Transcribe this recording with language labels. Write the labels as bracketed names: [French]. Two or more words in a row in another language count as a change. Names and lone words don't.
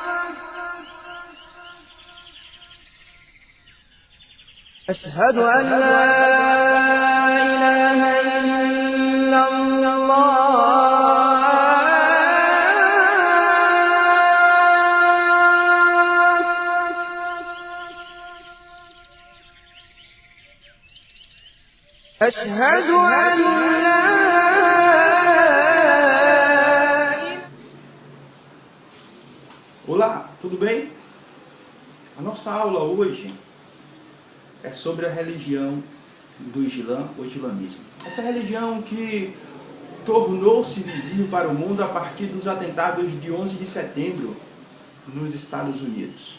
[Arabic] أشهد أن لا إله إلا الله أشهد أن لا [Portuguese] Olá, tudo bem? A nossa aula hoje é sobre a religião do Islã, o islamismo. Essa religião que tornou-se visível para o mundo a partir dos atentados de 11 de setembro nos Estados Unidos.